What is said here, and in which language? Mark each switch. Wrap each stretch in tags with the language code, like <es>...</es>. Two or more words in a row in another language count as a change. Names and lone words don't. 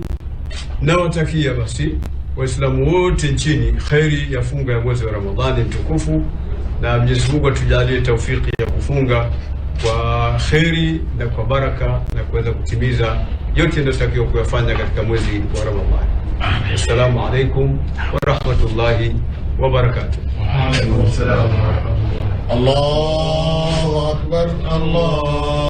<sw>Nawatakia basi Waislamu wote nchini kheri ya funga ya mwezi wa Ramadhani mtukufu, na Mwenyezi Mungu atujalie taufiki ya kufunga kwa kheri na kwa baraka na kuweza kutimiza yote yanayotakiwa kuyafanya katika mwezi wa Ramadhani.</sw> <ar>السلام عليكم ورحمة الله وبركاته. وعليكم السلام ورحمة الله. الله أكبر الله</ar>